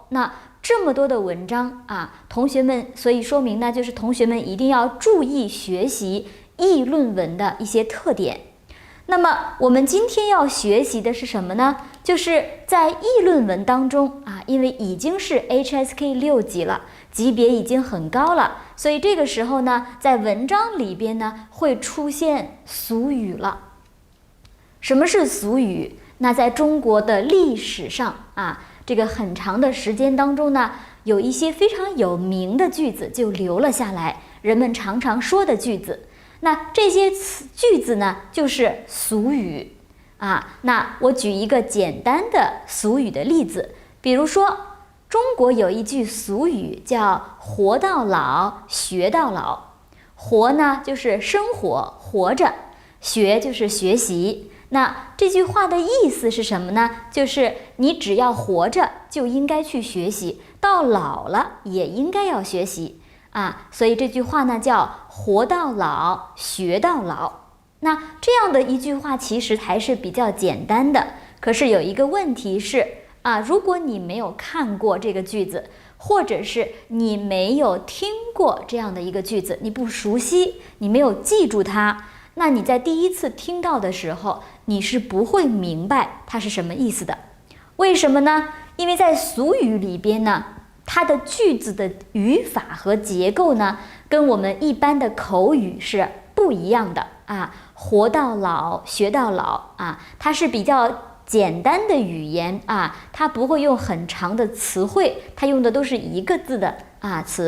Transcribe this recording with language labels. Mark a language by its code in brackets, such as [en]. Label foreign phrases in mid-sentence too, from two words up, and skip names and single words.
[zh] 那這麼多的文章同學們，所以說明呢，就是同學們一定要注意學習議論文的一些特點。那麼我們今天要學習的是什麼呢？就是在議論文當中因為已經是 HSK 6級了，級別已經很高了，所以這個時候呢，在文章裡邊呢會出現俗語了。什麼是俗語？那在中國的歷史上這個很長的時間當中呢，有一些非常有名的句子就留了下來，人們常常說的句子。那這些句子呢，就是俗語那我舉一個簡單的俗語的例子，比如說中國有一句俗語叫“活到老，學到老”。活呢就是生活，活着；學就是學習。那這句話的意思是什麼呢？就是你只要活着就應該去學習，到老了也應該要學習所以這句話呢叫活到老，學到老。那這樣的一句話其實還是比較簡單的，可是有一個問題是如果你沒有看過這個句子，或者是你沒有聽過這樣的一個句子，你不熟悉，你沒有記住它，那你在第一次聽到的時候，你是不會明白它是什麼意思的。為什麼呢？因為在俗語裡邊呢，它的句子的語法和結構呢，跟我們一般的口語是不一樣的活到老，學到老它是比較簡單的語言它不會用很長的詞彙，它用的都是一個字的詞。